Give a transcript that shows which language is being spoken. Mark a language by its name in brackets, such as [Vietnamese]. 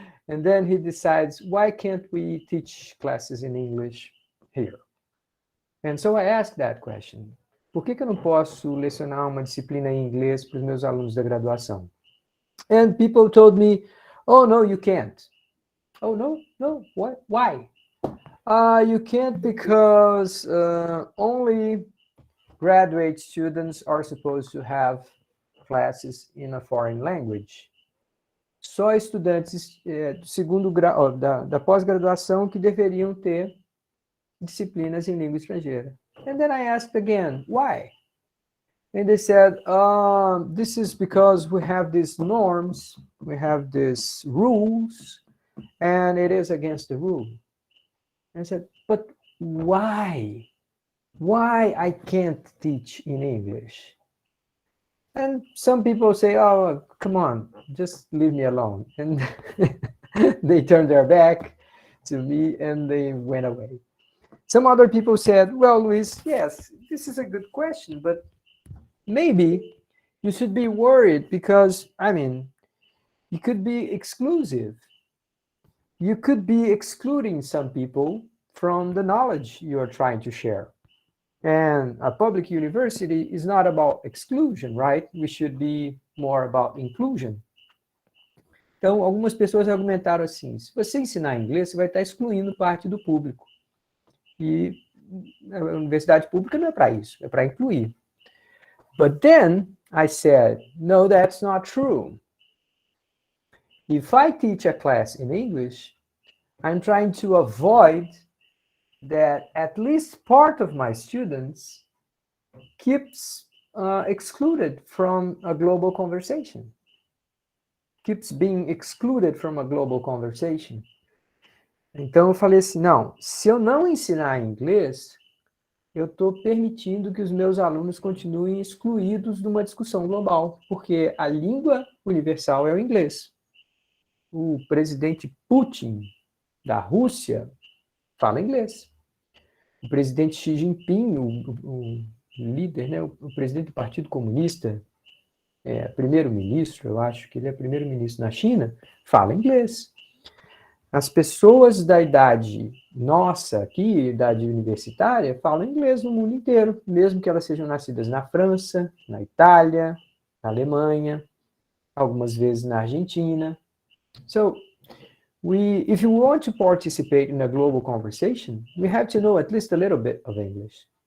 [English] And then he decides, why can't we teach classes in English here? And so I asked that question. [Portuguese] Por que eu não posso lecionar uma disciplina em inglês para os meus alunos da graduação? [English] And people told me, oh, no, you can't. Oh, no, what? Why? You can't because only graduate students are supposed to have classes in a foreign language. [Portuguese] Só estudantes do segundo grau, da pós-graduação que deveriam ter disciplinas em língua estrangeira. [English] And then I asked again, why? And they said, this is because we have these norms, we have these rules, and it is against the rule. And I said, but why? Why I can't teach in English? And some people say, oh, come on, just leave me alone. And they turned their back to me and they went away. Some other people said, well, Luis, yes, this is a good question, but maybe you should be worried because, I mean, you could be exclusive. You could be excluding some people from the knowledge you are trying to share. And a public university is not about exclusion, right? We should be more about inclusion. [Portuguese] Então, algumas pessoas argumentaram assim, se você ensinar inglês, você vai estar excluindo parte do público. E a universidade pública não é para isso, é para incluir. [English] But then I said, no, that's not true. If I teach a class in English, I'm trying to avoid that at least part of my students keeps excluded from a global conversation, keeps being excluded from a global conversation. [Portuguese] Então eu falei assim, não, se eu não ensinar inglês, eu estou permitindo que os meus alunos continuem excluídos de uma discussão global, porque a língua universal é o inglês. O presidente Putin da Rússia fala inglês. O presidente Xi Jinping, o líder, né, o presidente do Partido Comunista, primeiro-ministro, eu acho que ele é primeiro-ministro na China, fala inglês. As pessoas da idade nossa aqui, idade universitária, falam inglês no mundo inteiro, mesmo que elas sejam nascidas na França, na Itália, na Alemanha, algumas vezes na Argentina. [English] So, if you want to participate in a global conversation, we have to know at least a little bit of English.